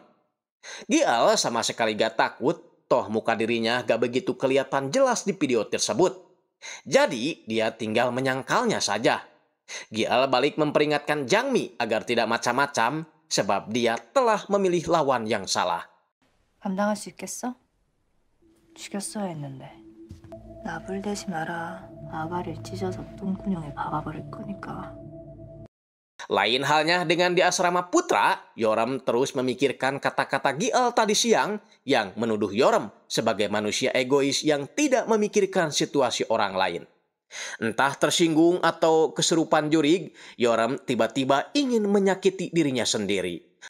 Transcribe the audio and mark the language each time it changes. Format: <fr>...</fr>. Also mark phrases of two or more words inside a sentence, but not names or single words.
<id>Giel sama sekali gak takut. Toh muka dirinya gak begitu kelihatan jelas di video tersebut. Jadi dia tinggal menyangkalnya saja. Giel balik memperingatkan Jang Mi agar tidak macam-macam sebab dia telah memilih lawan yang salah.</id> <ko>감당할 수 있겠어? 죽였어야 했는데. 나불대지 마라. 아가를 찢어서 똥구녕에 박아버릴 거니까.</ko> <id>Lain halnya dengan di asrama putra, Yoram terus memikirkan kata-kata Giel tadi siang yang menuduh Yoram sebagai manusia egois yang tidak memikirkan situasi orang lain. Entah tersinggung atau kesurupan jurig, Yoram tiba-tiba ingin menyakiti dirinya sendiri.</id>